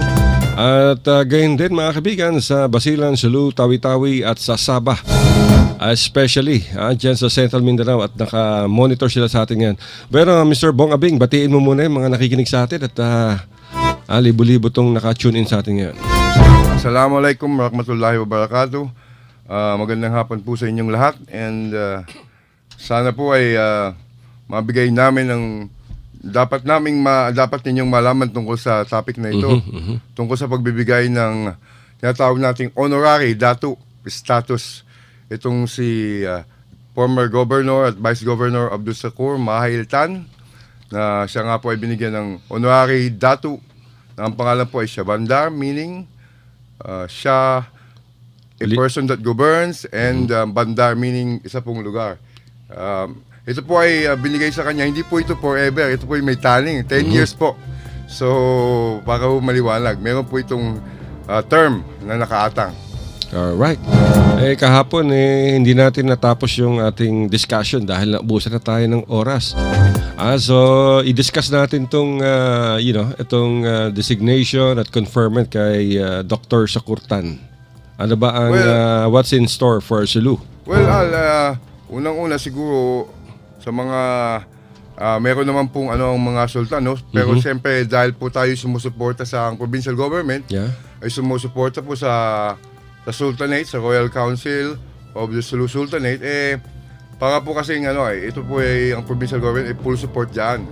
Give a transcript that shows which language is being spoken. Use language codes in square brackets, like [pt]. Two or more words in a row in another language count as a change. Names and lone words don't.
[tl] At gayon din mga kaibigan sa Basilan, Sulu, Tawi-Tawi at sa Sabah. Especially dyan sa Central Mindanao at naka-monitor sila sa atin yan. Pero Mr. Bong Abing, batiin mo muna yung mga nakikinig sa atin at libo-libo tong naka- [en] tune in [tl] sa atin ngayon. [ar] السلام عليكم ورحمة الله وبركاته. [tl] Magandang hapon po sa inyong lahat and sana po ay mabigay namin ang dapat ninyong malaman tungkol sa topic na ito. Tungkol sa pagbibigay ng tinatawag nating honorary datu status. Itong si former Governor at Vice Governor Abdul Shakur Mahiltan, na siya nga po ay binigyan ng honorary datu na ang pangalan po ay Shabandar, meaning siya [en] a person that governs, and bandar meaning [tl] isa pong lugar. Ito po ay binigay sa kanya, hindi po ito forever, ito po ay may taning, 10 years po. So, para po maliwanag, meron po itong term na nakaatang. Alright. Kahapon hindi natin natapos yung ating discussion dahil naubusan na tayo ng oras. So i-discuss natin itong designation at conferment kay Dr. Shakurtan. Ano ba ang [en] what's in store for Sulu? [tl] Well, unang-una siguro sa mga meron naman pong ang mga sultan, no? Pero siyempre dahil po tayo sumusuporta sa [en] provincial government, [tl] ay sumusuporta po sa Sultanate, sa Royal Council of the Sulu Sultanate, para po kasing ito po ay ang [en] provincial government [tl] ay [en] full support [tl] dyan.